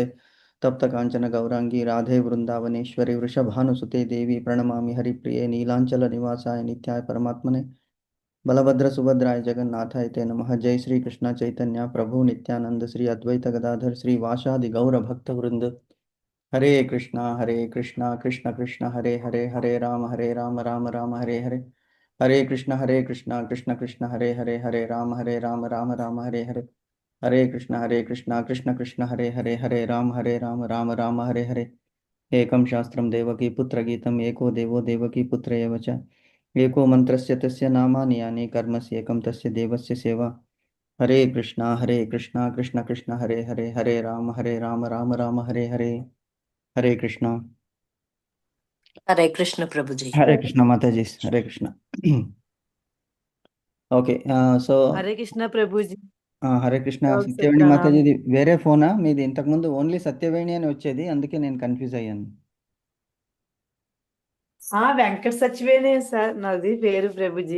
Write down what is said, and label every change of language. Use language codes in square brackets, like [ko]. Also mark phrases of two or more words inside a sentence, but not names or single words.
[sa] तप्त कांचन गौरांगी राधे वृंदावनेश्वरी वृषभानुसुते देवी प्रणमामि हरिप्रिये नीलांचल निवासाय नित्याय परमात्मने बलभद्र सुभद्राय जगन्नाथाय ते नमः। जय श्री कृष्ण चैतन्य प्रभु नित्यानंद श्री अद्वैत गदाधर श्री वासादि गौर भक्त वृंद। हरे कृष्णा कृष्ण कृष्ण हरे हरे हरे राम राम हरे हरे। हरे कृष्णा कृष्ण कृष्ण हरे हरे राम हरे हरे। हरे कृष्णा कृष्ण कृष्ण हरे राम हरे हरे। एकं शास्त्रं देवकी पुत्रगीतम् एको देवो देवकी पुत्र एव च। एको मन्त्रस्य तस्य नामानि यानि कर्मस्य एकं तस्य देवस्य सेवा। हरे कृष्णा कृष्ण कृष्ण हरे राम राम हरे हरे। [hi] हरे कृष्णा। हरे कृष्ण प्रभु जी। हरे कृष्णा माता जी। हरे कृष्णा। [en] okay. so [te] హరే కృష్ణ ప్రభుజీ. హరే కృష్ణ. ఓకే, సత్యవేణి ప్రణామం. మాతాజీది వేరే ఫోనా మీది? ఇంతకుముందు ఓన్లీ సత్యవేణి అని వచ్చేది, అందుకే నేను కన్ఫ్యూజ్ అయ్యాను. వెంకట సచివేనే సార్ నాది పేరు ప్రభుజీ.